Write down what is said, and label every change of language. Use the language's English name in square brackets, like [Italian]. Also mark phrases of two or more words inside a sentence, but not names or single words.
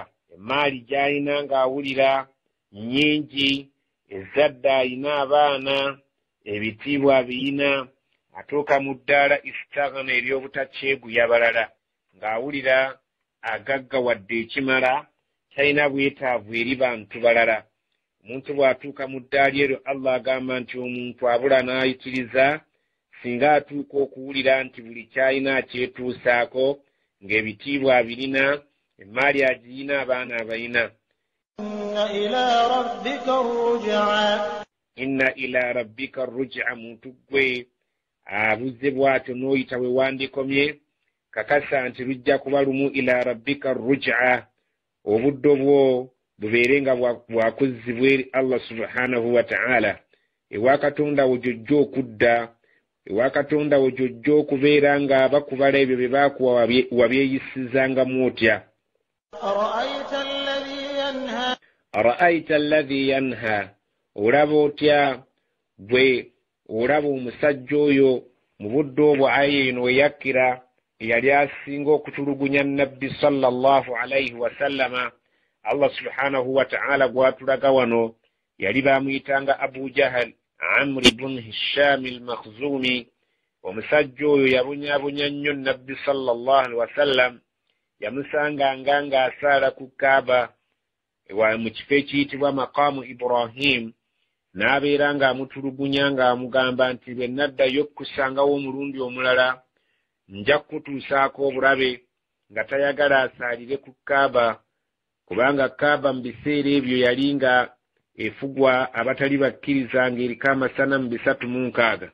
[Ganda] Emaali gy'alina ng'awulira nnyingi, ezadde alina abaana, ebitiibwa birina, atuuka mu ddaala istaghna, ery'obutakyeguya balala, ng'awulira agaggawadde ekimala, talina bwetaavu eri bantu balala. Omuntu bw'atuuka mu ddaala eryo, Allah agamba nti omuntu abula n'ayitiriza, singa atuuka okuwulira nti buli kyalina akyetuusaako, ng'ebitiibwa birina, emaali agiyina, abaana abayina. [Arabic] إن إلى ربك الرجعى, [Ganda] muntu gwe abuze bw'atyo n'oyita we wandikomye, kakasa nti lujja kuba lumu. [Arabic] إلى ربك الرجعى, [Ganda] obuddo bwo bubeere nga bwakuzzibwa eri Allah [Arabic] سبحانه وتعالى. [Ganda] Ewa katonda wo gy'ojja okudda, ewa katonda wo gy'ojja okubeera nga bakubala ebyo bye baakuwa wabyeyisizangamu otya. [Arabic] أرأيت الذي ينهى, [Ganda] olaba otya bwe olaba omusajja oyo mu budde obwo aya eno weyakkira, eyali asinga okutulugunya nabbi [Arabic] صلى الله عليه وسلم. [Ganda] Allah [Arabic] سبحانه وتعالى [Ganda] gwatulaga wano yali bamuyitanga Abu Jahal, Amr ibn Hisham al-Makhzumi. Omusajja oyo yabunyabunya nnyo nabbi [Arabic] صلى الله عليه وسلم, [Ganda] yamusanganga ng'asaala ku Kaaba mu kifo ekiyitibwa Maqamu Ibrahim, n'abeera ng'amutulugunya ng'amugamba nti bwe naddayo okukusangawo omulundi omulala, nja kukutuusaako obulabe, nga tayagala asaalire ku Kaaba, kubanga Kaaba mu biseera ebyo yali nga efugwa abatali bakkiriza ng'eriko amasanamu 306.